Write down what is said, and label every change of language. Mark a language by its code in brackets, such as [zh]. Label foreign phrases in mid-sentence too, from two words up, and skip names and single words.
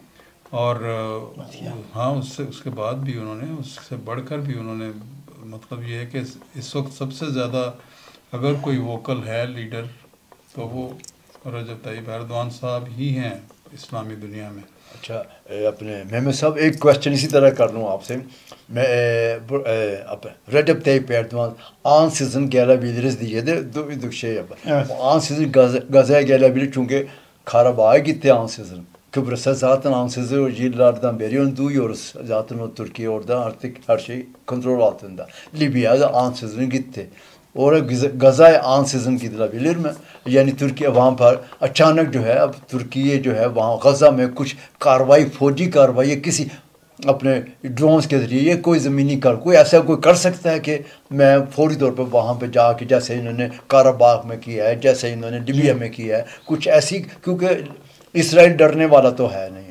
[ur] اور ہاں اس کے بعد بھی انہوں نے اس سے بڑھ کر بھی انہوں نے مطلب یہ ہے کہ اس وقت سب سے زیادہ اگر کوئی ووکل ہے لیڈر تو وہ رجب طیب ایردوان صاحب ہی ہیں اسلامی دنیا میں. اچھا اپنے محمد صاحب ایک کوشچن اسی طرح کر لوں آپ سے. [tr] میں رجب طیب ایردوان ansızın gelebiliriz diye de duyduk şey yapar. Evet. An sizin gazaya gelebilir çünkü Karabağ'a gitti ansızın. Kıbrıs'a zaten ansızın yıllardan beri onu duyuyoruz. Zaten o Türkiye orada artık her şey kontrol altında. Libya'da ansızın gitti. Oraya Gaza'ya ansızın gidilebilir mi? [ur] Yani Türkiye وہاں پر اچانک جو ہے اب ترکی جو ہے وہاں غزہ میں کچھ کارروائی فوجی کارروائی کسی اپنے ڈرونز کے ذریعے کوئی زمینی کوئی ایسا کوئی کر سکتا ہے کہ میں فوری طور پر وہاں پے جا کے جیسے انہوں نے کاراباغ میں کیا ہے، جیسے انہوں نے لیبیا میں کیا ہے، کچھ ایسی، کیونکہ اسرائیل ڈرنے والا تو ہے نہیں.